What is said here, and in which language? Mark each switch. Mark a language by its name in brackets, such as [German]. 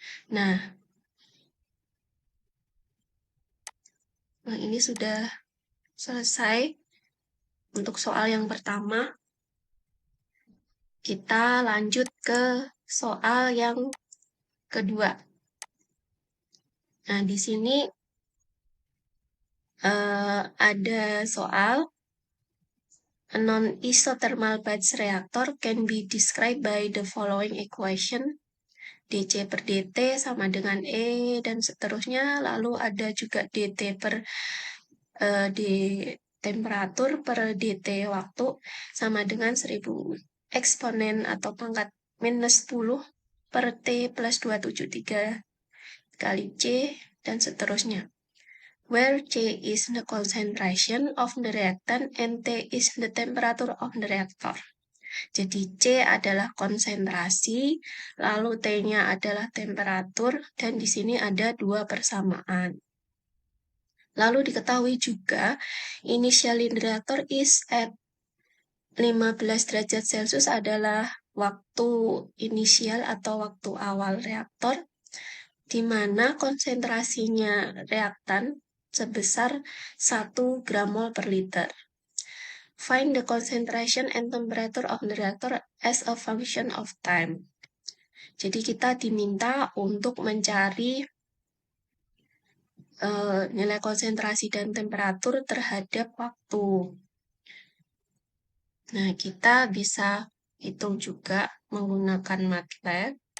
[Indonesian] Nah, ini sudah selesai untuk soal yang pertama. Kita lanjut ke soal yang kedua. Nah, di sini ada soal [English] a non-isothermal batch reactor can be described by the following equation. [Indonesian] dC per dt sama dengan E dan seterusnya. Lalu ada juga dt per d temperatur per dt waktu sama dengan 1000 eksponen atau pangkat minus 10 per T plus 273 kali C dan seterusnya. [English] Where C is the concentration of the reactant and T is the temperature of the reactor. [Indonesian] Jadi C adalah konsentrasi, lalu T-nya adalah temperatur, dan di sini ada dua persamaan. Lalu diketahui juga, [English] initial in the reactor is at [Indonesian] 15 derajat Celcius adalah waktu inisial atau waktu awal reaktor, di mana konsentrasinya reaktan sebesar 1 gram mol per liter. [English] Find the concentration and temperature of the reactor as a function of time. [Indonesian] Jadi kita diminta untuk mencari nilai konsentrasi dan temperatur terhadap waktu. Nah, kita bisa hitung juga menggunakan MATLAB.